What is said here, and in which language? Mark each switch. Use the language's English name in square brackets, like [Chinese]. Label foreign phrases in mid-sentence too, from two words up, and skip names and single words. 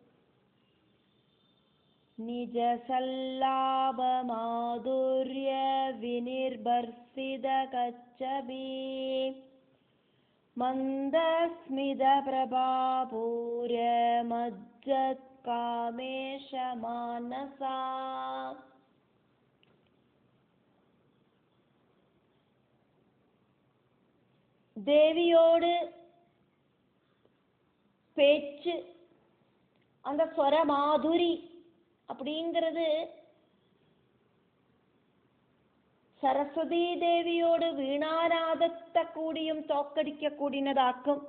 [Sanskrit] നിജസല്ലാഭ മാധുര്യ വിനിർഭർസിത കച്ചബി മന്ദസ്മിത പ്രഭാപൂര മജ്ജത് കാമേശ മാനസ. [Tamil] தேவியோடு பேச்சு, அந்த ஸ்வர மாதுரி அப்படிங்கிறது சரஸ்வதி தேவியோடு வீணாநாதத்தை கூடியும் தோக்கடிக்க கூடினதாக்கும்.